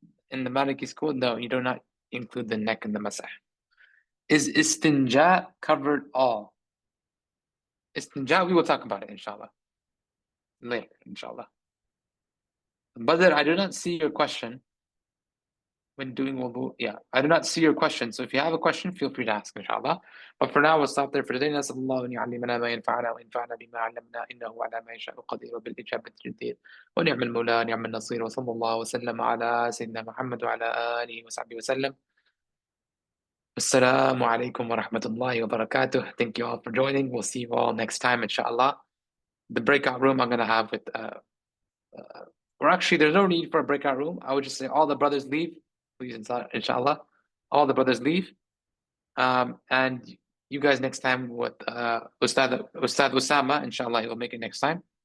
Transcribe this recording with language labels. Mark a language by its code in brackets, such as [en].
[en] In the Maliki school, no, you do not include the neck in the masah. Is istinja covered all? Istinja, we will talk about it, inshallah. Later, inshallah. Badr, I do not see your question when doing wudu. Yeah, I do not see your question. So if you have a question, feel free to ask, inshallah. But for now, we'll stop there for today. [ar] نسأل الله أن يعلمنا ما ينفعنا وينفعنا بما علمنا إنه على ما يشاء قدير وبالإجابة جدير ونعم المولى ونعم النصير وصلى الله وسلم على سيدنا محمد وعلى آله وصحبه وسلم. Assalamu alaikum wa rahmatullahi wa barakatuh. [en] Thank you all for joining. We'll see you all next time, inshallah. The breakout room I'm going to have with, or actually, there's no need for a breakout room. I would just say all the brothers leave, please, inshallah. All the brothers leave. And you guys next time with Ustadh Osama, inshallah, he will make it next time.